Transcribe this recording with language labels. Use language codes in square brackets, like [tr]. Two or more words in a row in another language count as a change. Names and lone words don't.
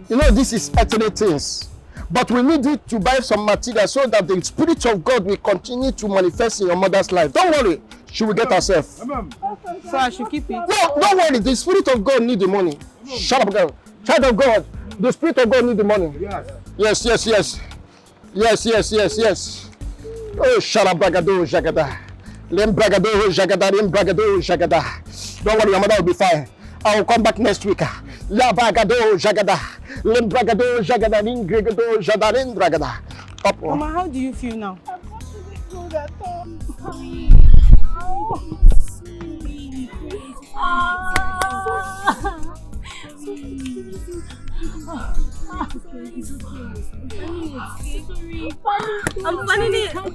[en] You know, this is earthly things. But we need it to buy some material so that the Spirit of God will continue to manifest in your mother's life. Don't worry, she will get herself. So I should keep it? No, don't worry, the Spirit of God needs the money. Shut up, girl. Child of God, the Spirit of God needs the money. Yes. Yes. Oh, shalabragado, jagada. Lembragado, jagada, lembragado, jagada. Don't worry, your mother will be fine. I will come back next week. Labagado, jagada. Lembragado, jagada, lingregado, jadalendragada. Up. Mama, how do you feel now? I'm finding it.